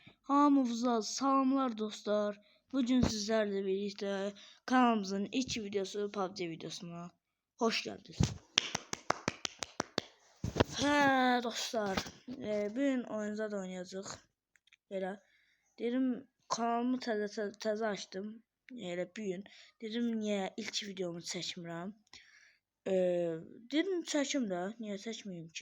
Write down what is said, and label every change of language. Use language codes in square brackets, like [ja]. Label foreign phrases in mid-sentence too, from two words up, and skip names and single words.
[az] Hamınıza salamlar dostlar. [tr] Bugün sizlerle birlikte kanalımızın ilk videosu PUBG videosuna hoş geldiniz. [az] Dostlar, bugün oyunca da oynayacağıq. Elə dedim kanalımı təzə açdım. Elə bugün dedim niyə ilk videomu çəkmirəm. Dedim çəkim də, niyə çəkməyim ki?